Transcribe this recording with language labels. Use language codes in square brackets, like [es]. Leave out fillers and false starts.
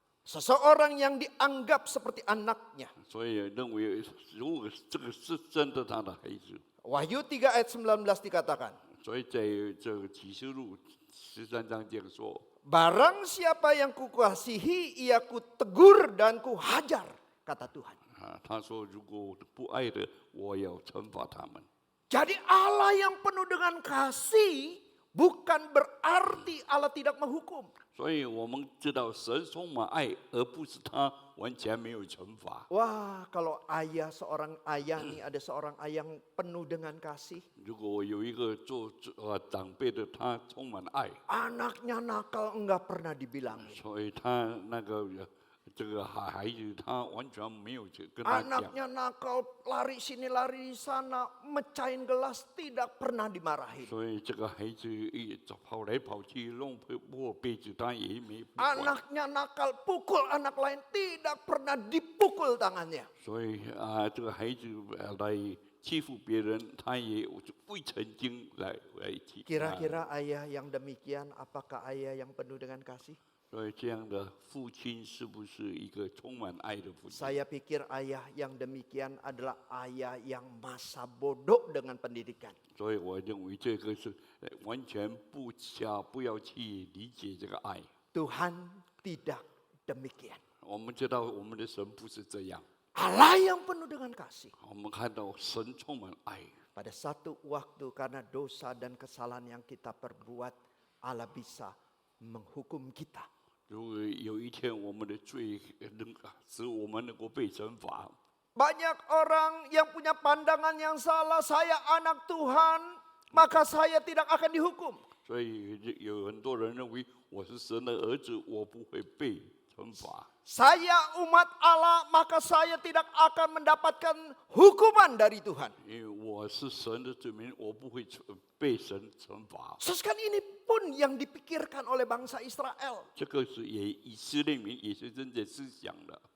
[id] Seseorang yang dianggap seperti anaknya. [zh] 所以认为如果这个是真的他的孩子， [id] Wahyu 3 ayat 19 dikatakan, [zh] 所以在这个启示录13章这样说， [id] barang siapa yang kukasihi, ia kutegur dan kuhajar, kata Tuhan. [zh] 他说如果不爱的，我要惩罚他们。 [id] Jadi Allah yang penuh dengan kasih bukan berarti Allah tidak menghukum. [zh] 所以我们知道神充满爱，而不是他完全没有惩罚。 [id] Wah, kalau seorang ayah nih, ada seorang ayah yang penuh dengan kasih. [zh] 如果有一个做长辈的，他充满爱， [id] Anaknya nakal enggak pernah dibilangin. [zh] 所以他那个这个孩子，他完全没有跟他讲。 [id] Anaknya nakal, lari sini lari sana, mecahin gelas, tidak pernah dimarahin. [zh] 所以这个孩子跑来跑去弄破杯子，他也没不管。 [id] Anaknya nakal, pukul anak lain, tidak pernah dipukul tangannya. [zh] 所以这个孩子来欺负别人，他也未曾经来欺。 [id] Kira-kira ayah yang demikian, apakah ayah yang penuh dengan kasih? [zh] 所以这样的父亲是不是一个充满爱的父亲？ [id] Saya pikir ayah yang demikian adalah ayah yang masa bodoh dengan pendidikan. [zh] 所以我认为这个是完全不要去理解这个爱。 [id] Tuhan tidak demikian. [zh] 我们知道我们的神不是这样， [id] Allah yang penuh dengan kasih. [zh] 我们看到神充满爱。 [id] Pada satu waktu karena dosa dan kesalahan yang kita perbuat, Allah bisa menghukum kita. [zh] 如果有一天我们的罪使我们能够被惩罚， [id] Banyak orang yang punya pandangan yang salah, saya anak Tuhan, maka saya tidak akan dihukum. [zh] 所以有很多人认为我是神的儿子，我不会被惩罚。 [id] Saya umat Allah, maka saya tidak akan mendapatkan hukuman dari Tuhan. [zh] 因为我是神的子民，我不会被神惩罚。 [id] Sekarang ini pun yang dipikirkan oleh bangsa Israel. [zh] 这个是以色列民也是真正思想的。